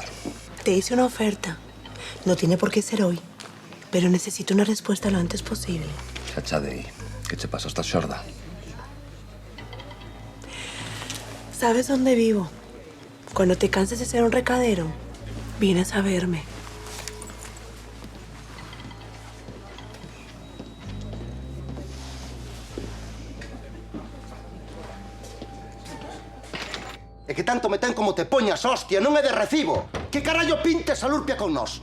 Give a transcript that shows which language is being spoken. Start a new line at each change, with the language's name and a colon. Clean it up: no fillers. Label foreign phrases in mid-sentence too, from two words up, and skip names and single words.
Spanish: Te hice una oferta. No tiene por qué ser hoy, pero necesito una respuesta lo antes posible.
Galician: Xa xa de aí. Que che pasa? Estás xorda?
Spanish: ¿Sabes dónde vivo? Cuando te canses de ser un recadero, vienes a verme.
Galician: E que tanto me ten como te poñas, hostia, non é de recibo. Que carallo pintes a lurpia con nós?